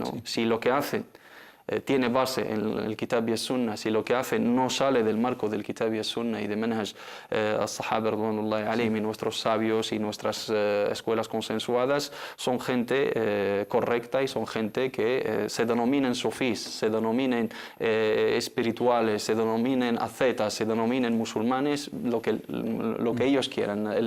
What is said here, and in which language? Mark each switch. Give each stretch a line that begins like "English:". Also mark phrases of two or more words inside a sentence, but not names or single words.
Spanish: Sí. Si lo que hacen tiene base en el Kitab y el Sunna, si lo que hace no sale del marco del Kitab y el Sunna y de
Arabic: منهج الصحابة رضوان الله عليهم,
Spanish: y nuestros sabios y nuestras escuelas consensuadas, son gente correcta y son gente que se denominen sufís, se denominen espirituales, se denominen ascetas, se denominen musulmanes, lo que ellos quieran.